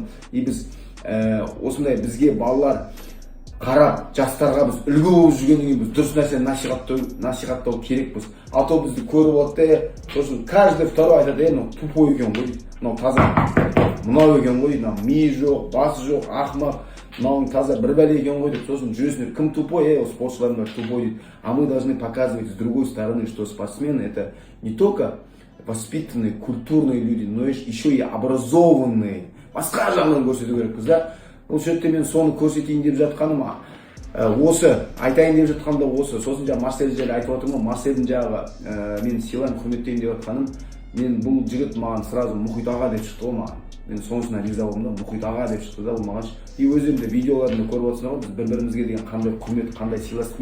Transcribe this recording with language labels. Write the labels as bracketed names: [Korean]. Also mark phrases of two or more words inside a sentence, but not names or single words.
[Kazakh] И біз осындай бізге балалар қарап, жастарға біз үлгі болып жүргеннен кейін біз дұрыс нәрсені насихаттау керекпіз. А то бізді көріп отты, сосын [Russian] каждый второй [Kazakh] айтады, мынау тупой екен ғой, мынау таза, мынау екен ғой, миы жоқ, басы жоқ, ақымақ, мынау таза бір бәле екен ғой деп, сосын жүресіңдер, кім тупой, спортшылардың бәрі тупой дейді. [Russian] А мы должны показывать с другой стороны, что спортсмены это не только воспитанные, культурные люди, но еще и образованные. [Kazakh] Басқа жағынан көрсету керекпіз да. Бұл сөйтте мен соны көрсетейін деп жатқаным, осы айтайын деп жатқанда осы. Сосын жаңа Марсель жайлы айтып отырмын, Марсельдің жағы мен сыйлайын, құрметтейін деп жатқаным, мен бұл жігіт маған сразу Мұхит аға деп шықты ғой маған. Мен сонысына риза болдым да, Мұхит аға деп шықты да ол маған. И өзімде видеоларында көріп отырсыңдар ғой, біз бір-бірімізге деген қандай құрмет, қандай сыйластық.